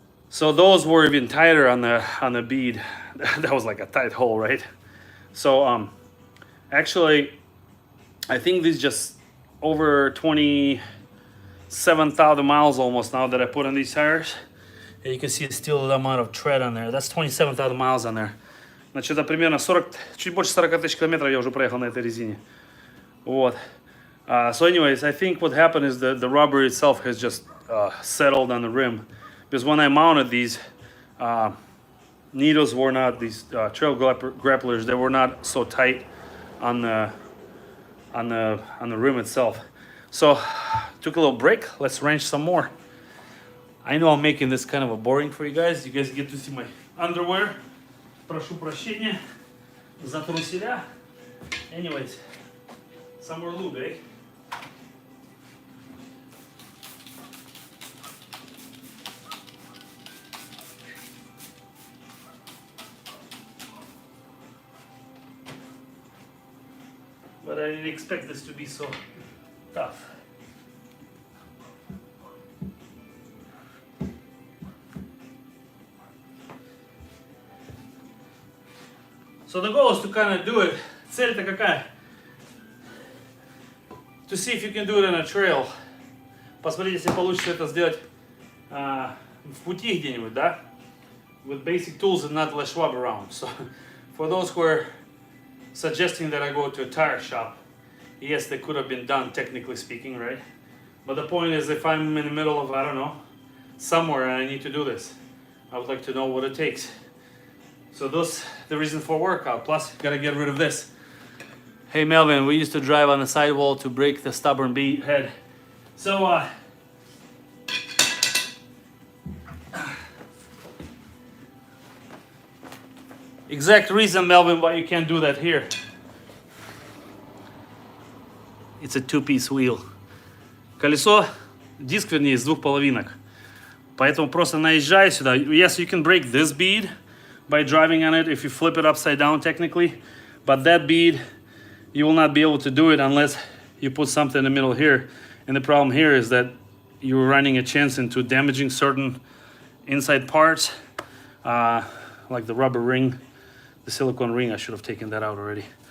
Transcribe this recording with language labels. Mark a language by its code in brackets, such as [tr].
[en] So those were even tighter on the bead. That was like a tight hole, right? So actually, I think this just over 27,000 miles almost now that I put on these tires. And you can see still the amount of tread on there. That's 27,000 miles on there. [ru] Значит, это примерно 40, чуть больше 40 тысяч километров я уже проехал на этой резине. Вот. [en] So anyways, I think what happened is the rubber itself has just settled on the rim. Because when I mounted these needles were not, these trail grapplers, they were not so tight on the rim itself. So took a little break. Let's wrench some more. I know I'm making this kind of a boring for you guys. You guys get to see my underwear. [ru] Прошу прощения за труселя. [en] Anyways, some more lube, eh? But I didn't expect this to be so tough. So the goal is to kind of do it. [ru] Цель-то какая? [en] To see if you can do it on a trail. [ru] Посмотрите, если получится это сделать в пути где-нибудь, да? [en] With basic tools and not Les Schwab around. So for those who are suggesting that I go to a tire shop, yes, they could have been done technically speaking, right? But the point is, if I'm in the middle of, I don't know, somewhere and I need to do this, I would like to know what it takes. So that's the reason for workout. Plus, gotta get rid of this. Hey Melvin, we used to drive on the sidewall to break the stubborn head. So exact reason, Melvin, why you can't do that here. It's a two-piece wheel. [ru] Колесо, диск, вернее, из двух половинок. Поэтому просто наезжай сюда. [en] Yes, you can break this bead by driving on it if you flip it upside down technically. But that bead, you will not be able to do it unless you put something in the middle here. And the problem here is that you're running a chance into damaging certain inside parts, like the rubber ring, the silicone ring. I should have taken that out already.